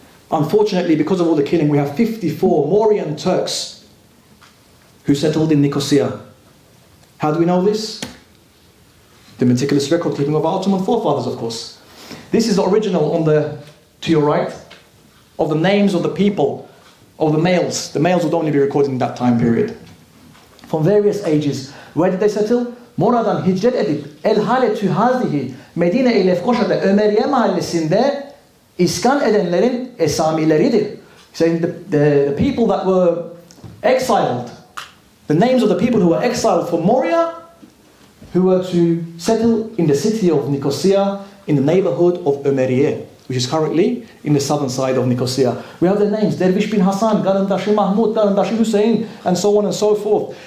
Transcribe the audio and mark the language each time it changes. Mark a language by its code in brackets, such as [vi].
[en] Unfortunately, because of all the killing, we have 54 Mauryan Turks who settled in Nicosia. How do we know this? The meticulous record keeping of our Ottoman forefathers, of course. This is the original on to your right, of the names of the people, of the males. The males would only be recorded in that time period. From various ages. Where did they settle? [tr] Mora'dan hicret edip El Haletü Hazihi Medine-i Lefkoşa'da Ömeriye mahallesinde iskan edenlerin esamileridir. [en] Saying the people that were exiled, the names of the people who were exiled from Moria, who were to settle in the city of Nicosia in the neighborhood of Ömeriye. which is currently in the southern side of Nicosia. We have their names, Dervish bin Hassan, Garandashi Mahmud, Garandashi Hussein, and so on and so forth.